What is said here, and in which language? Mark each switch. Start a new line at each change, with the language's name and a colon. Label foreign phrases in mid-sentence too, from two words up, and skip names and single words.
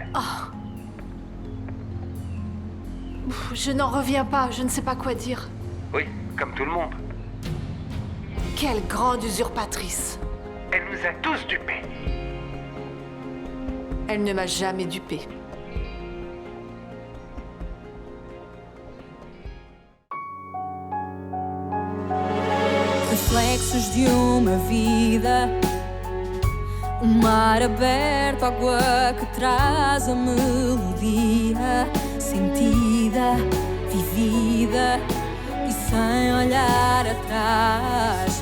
French: Oh. Je n'en reviens pas, je ne sais pas quoi dire. Oui, comme tout le monde. Quelle grande usurpatrice. Elle nous a tous dupés. Elle ne m'a jamais dupée.
Portuguese: Reflexos de uma vida, mar aberto, água que traz a melodia sentida, vivida e sem olhar atrás.